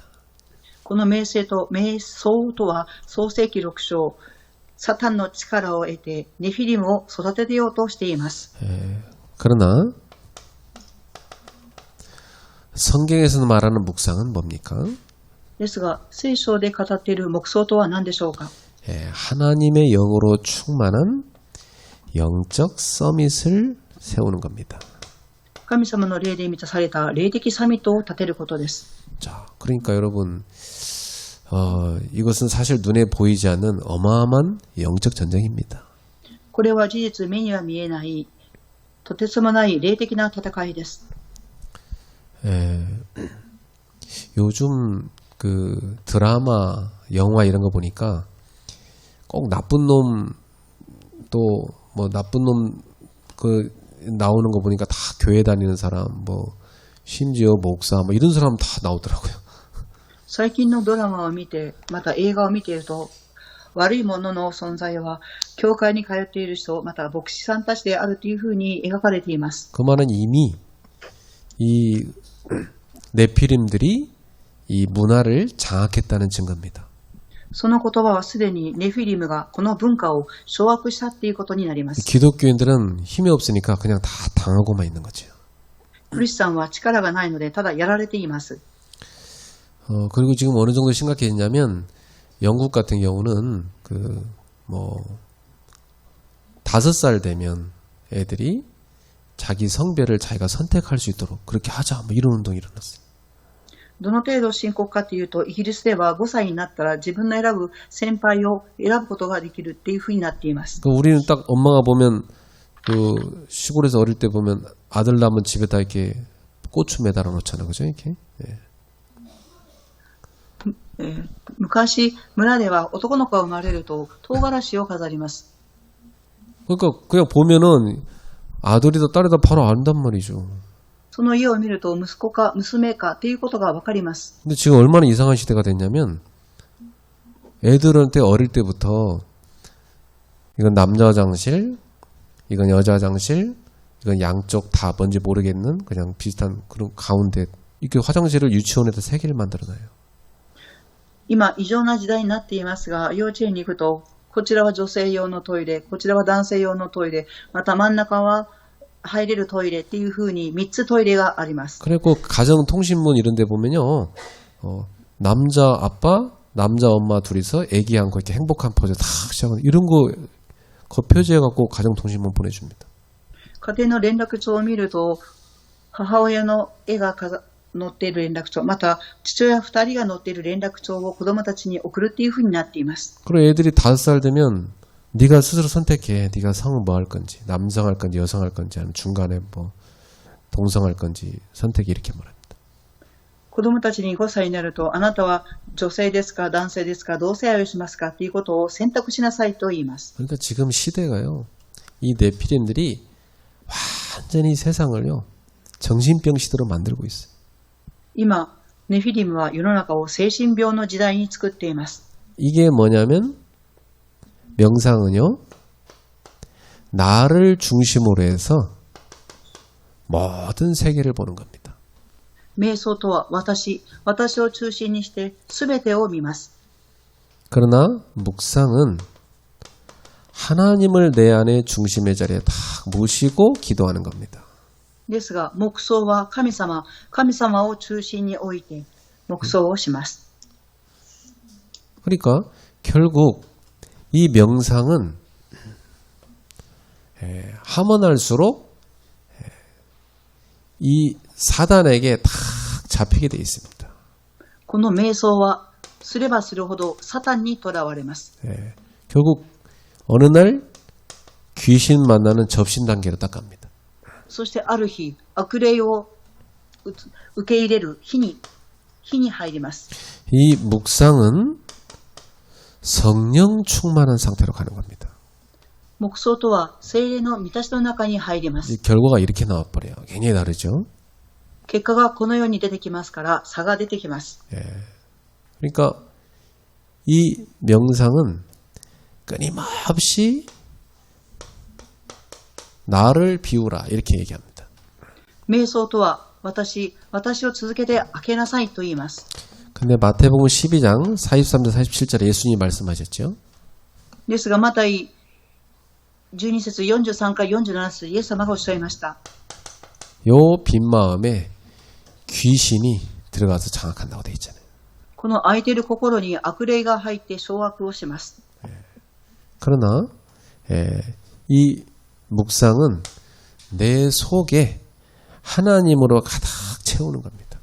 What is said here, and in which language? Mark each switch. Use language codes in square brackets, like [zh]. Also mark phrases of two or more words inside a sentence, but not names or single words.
[ja] この瞑想とは創世記6章、サタンの力を得てネフィリムを育てようとしています。 [ko] 그러나 성경에서 말하는 묵상은 뭡니까? [ja] ですが聖書で語っている黙想とは何でしょうか。 [ko] 하나님의 영으로 충만한 영적 서밋을 세우는 겁니다. [ja] 神様の霊で満たされた霊的サミットを立てることです。 [ko] 자, 그러니까 여러분, 이것은 사실 눈에 보이지 않는 어마어마한 영적 전쟁입니다. [ja] これは事実目には見えないとてつもない霊的な戦いです。 [ko] 요즘 그 드라마, 영화 이런 거 보니까 꼭 나쁜 놈 또 뭐 나쁜 놈 그 나오는 거 보니까 다 교회 다니는 사람 뭐 심지어 목사 뭐 이런 사람 다 나오더라고요. [ja] 最近のドラマを見てまた映画を見ていると悪い者の存在は教会に通っている人また牧師さんたちであるというふうに描かれています。 [ko] 그 말은 이미 이 네피림들이 이 문화를 장악했다는 증거입니다. [ja] その言葉はすでにネフィリムがこの文化を掌握したっていうことになります。 [ko] 기독교인들은 힘이 없으니까 그냥 다 당하고만 있는 거죠. [ja] クリスチャンは力がないのでただやられています。 [ko] 그리고 지금 어느 정도 심각해졌냐면 영국 같은 경우는 5살 되면 애들이 자기 성별을 자기가 선택할 수 있도록 그렇게 하자 뭐 이런 운동이 일어났어요. [ja] どの程度深刻かというと、イギリスでは5歳になったら自分の選ぶ先輩を選ぶことができるっていうふうになっています。 [ko] 우리는 딱 엄마가 보면 그 시골에서 어릴 때 보면 아들 낳으면 집에다 이렇게 고추 매달아 놓잖아요, 그죠? 이렇게. 예. [ja] 昔、村では男の子が生まれると唐辛子を飾ります。 [ko] 그러니까 그냥 보면은 아들이다 딸이다 바로 안단 말이죠. [ja] その家を見ると息子か娘かっていうことがわかります。 [ko] 근데 지금 얼마나 이상한 시대가 됐냐면 애들한테 어릴 때부터 이건 남자 화장실, 이건 여자 화장실, 이건 양쪽 다 뭔지 모르겠는 그냥 비슷한 그런 가운데 이렇게 화장실을 유치원에다 3개를 만들어놔요. [ja] 今、異常な時代になっていますが、幼稚園に行くと、こちらは女性用のトイレ、こちらは男性用のトイレ、また真ん中は入れるトイレっていう風に3つトイレがあります。 [ko] 그리고 가정통신문 이런 데 보면요. 남자 아빠, 남자 엄마 둘이서 애기 안고 이렇게 행복한 포즈 다 시작하는 이런 거 겉표지해 갖고 가정통신문 보내줍니다. [ja] 家庭の連絡帳を見ると、母親の絵が載っている連絡帳、また父親2人が載っている連絡帳を子供たちに送るっていう風になっています。 [ko] 그리고 애들이 5살 되면 네가 스스로 선택해. 네가 성을 뭐 할 건지, 남성 할 건지, 여성 할 건지, 아니면 중간에 뭐 동성 할 건지 선택이 이렇게 말합니다. [ja] 子供たちに5歳になると、あなたは女性ですか、男性ですか、同性愛をしますかっていうことを選択しなさいと言います。 [ko] 그러니까 지금 시대가요. 이 네피림들이 완전히 세상을요. 정신병 시대로 만들고 있어요. [ja] 今、ネフィリムは世の中を精神病の時代に作っています。 [ko] 이게 뭐냐면 명상은요. 나를 중심으로 해서 모든 세계를 보는 겁니다. [ja] 瞑想とは私を中心にして全てを見ます。 [ko] 그러나 묵상은 하나님을 내 안에 중심의 자리에 딱 모시고 기도하는 겁니다. [ja] ですが、黙想は神様を中心に置いて黙想をします。 [ko] 그러니까 결국 이 명상은 하면 할수록 이 사단에게 딱 잡히게 돼 있습니다. [ja] この瞑想はすればするほどサタンにとらわれます。 [ko] 결국 어느 날 귀신 만나는 접신 단계로 딱 갑니다. [ja] そしてある日、悪霊を受け入れる日に入ります。 [ko] 이 묵상은 성령 충만한 상태로 가는 겁니다. [ja] 黙想とは聖霊の満たしの中に入ります。 [ko] 이 결과가 이렇게 나와버려요. 굉장히 다르죠. [ja] 結果がこのように出てきますから差が出てきます。 [ko] 그러니까 이 명상은 끊임없이 나를 비우라 이렇게 얘기합니다. [ja] 瞑想とは私を続けて開けなさいと言います。 [ko] 근데 마태복음 12장 43절 47절에 예수님이 말씀하셨죠. [ja] ですがマタイ12節43から47節イエス様がおっしゃいました。 [ko] 요 빈 마음에 귀신이 들어가서 장악한다고 돼 있잖아요. [ja] この空いている心に悪霊が入って掌握をします。 [ko] 그러나 이 묵상은 내 속에 하나님으로 가득 채우는 겁니다.